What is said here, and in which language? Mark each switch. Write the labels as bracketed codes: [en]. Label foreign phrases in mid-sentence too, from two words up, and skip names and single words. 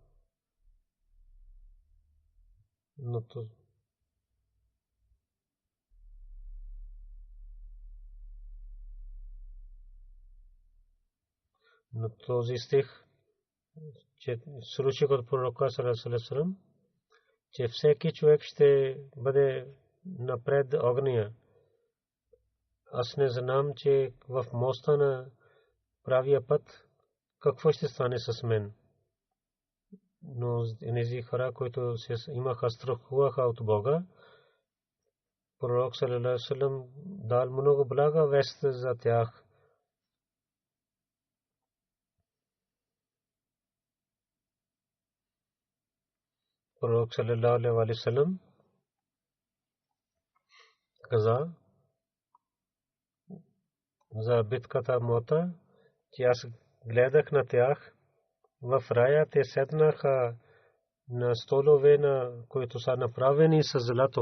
[bg] Но този стих, че случай от пророка [ar] صلى الله عليه وسلم, [bg] че всеки човек ще бъде напред огня. Аз не знам, че в моста на правия път какво ще стане с мен. Но тези хора, които имаха страхуваха от Бога, пророк [ar] صلى الله عليه وسلم [bg] дал много блага вест за тях. Пророк [ar] صلى الله عليه وسلم [bg] каза за битката Мота, че аз гледах на тях в рая, те седнаха на столове, на които са направени с злато.